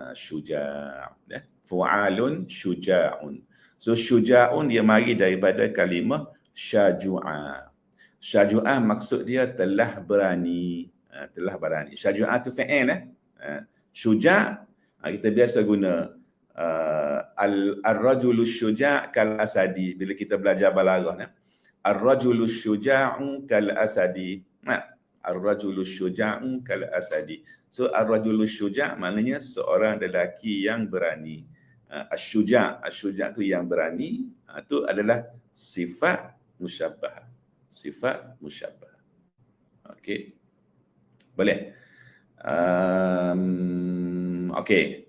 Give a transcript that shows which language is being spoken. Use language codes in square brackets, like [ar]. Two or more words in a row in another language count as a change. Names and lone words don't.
[ar] فُعَالٌ شُجَاعٌ. [ms] So syuja'un dia mari daripada kalimah syaju'ah. Syaju'ah maksud dia telah berani. Syaju'ah tu fi'il syuja' kita biasa guna [ar] الرجلُ شجاعٌ كالأسد [ms] bila kita belajar balaghah. [ar] الرجلُ شجاعٌ كالأسد. الرجلُ شجاعٌ كالأسد. [ms] So [ar] الرجلُ شجاعٌ' [ms] maknanya seorang lelaki yang berani. Asy-syuja' tu yang berani, itu adalah sifat musyabbah. Sifat musyabbah. Okey. Boleh. Okey.